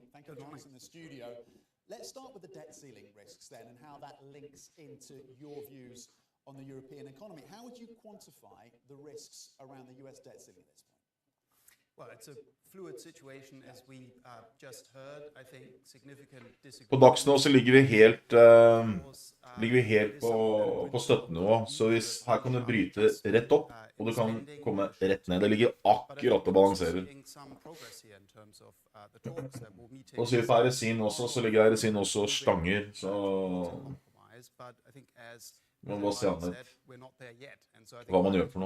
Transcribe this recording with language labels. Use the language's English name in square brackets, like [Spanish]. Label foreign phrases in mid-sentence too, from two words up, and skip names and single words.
[English] Thank you for joining us in the studio. Let's start with the debt ceiling risks then and how that links into your views on the European economy. How would you quantify the risks around the US debt ceiling at this point? Well, it's a fluid situation as we just heard. I think significant [Norwegian] På dags nå så ligger vi helt ligger vi helt på støttenivå. Så her kan du bryte rett opp, og du kan komme rett ned. Det ligger akkurat og balanserer. Og så på RSI-en også, så ligger RSI-en også stanger, så man må se an litt hva man gjør for noe.